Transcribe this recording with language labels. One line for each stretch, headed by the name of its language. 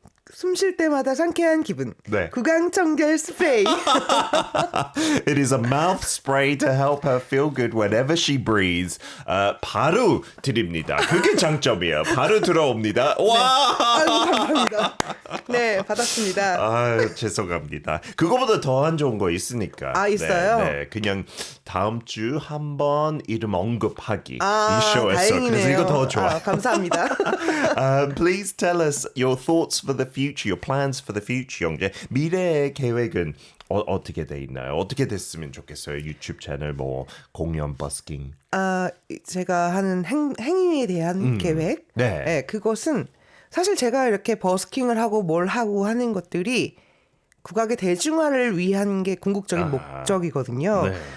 Korean: 숨 쉴 때마다 상쾌한 기분. 네. 구강청결 스프레이.
English: It is a mouth spray to help her feel good whenever she breathes.
Korean: 바로 드립니다. 그게 장점이에요. 바로 들어옵니다. 와! 감사합니다. 네, 받았습니다. 죄송합니다. 그거보다 더 안 좋은 거 있으니까. 있어요? 네, 그냥 다음 주 한번 이름 언급하기. 이 쇼에서. 다행이네요. 그래서 이거 더 좋아. 감사합니다.
English: Please tell us your thoughts for the future, your plans for the future, 영재.
Korean: 미래의 계획은 어떻게 돼 있나요? 어떻게 됐으면 좋겠어요? 유튜브 채널, 공연, 버스킹. 제가 하는 행위에 대한 계획. 네. 그것은 사실 제가 이렇게 버스킹을 하고 뭘 하고 하는 것들이 국악의 대중화를 위한 게 궁극적인 목적이거든요. 네.